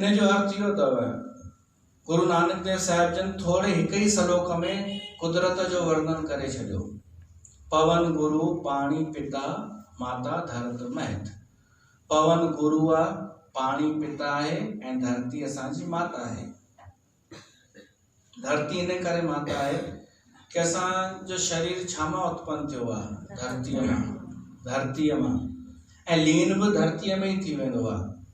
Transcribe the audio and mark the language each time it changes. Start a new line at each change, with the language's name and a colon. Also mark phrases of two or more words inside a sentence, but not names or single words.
Sindhi: इन जो अर्थ इहो अथव, गुरु नानक देव साहिब जन थोरे हिक ई सलोक में कुदरत जो वर्णन करे छॾियो।
Punjabi: ਪਵਣ ਗੁਰੂ ਪਾਣੀ ਪਿਤਾ ਮਾਤਾ ਧਰਤ ਮਹਤ।
Sindhi: पवन गुरु आहे, पाणी पिता आहे ऐं धरती असांजी माता आहे। धरती इन करे माता आहे कि असांजो शरीर छामां उत्पन्न थियो आहे, धरतीअ मां ऐं लीन बि धरतीअ में ई थी वेंदो आहे।